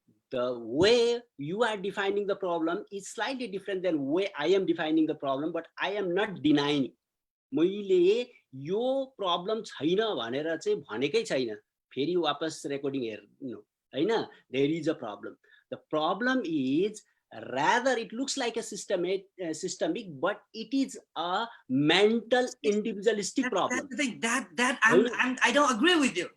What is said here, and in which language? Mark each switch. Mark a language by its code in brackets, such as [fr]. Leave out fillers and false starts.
[en] The way you are defining the problem is slightly different than way I am defining the problem, but I am not denying. [ne] मैले यो problem छैन भनेर चाहिँ भनेकै छैन। फेरि वापस रेकर्डिङ हेर्नु होइन। [en] There is a problem. The problem is rather it looks like a systemic, but it is a mental individualistic problem. That's the thing. That I don't agree with you.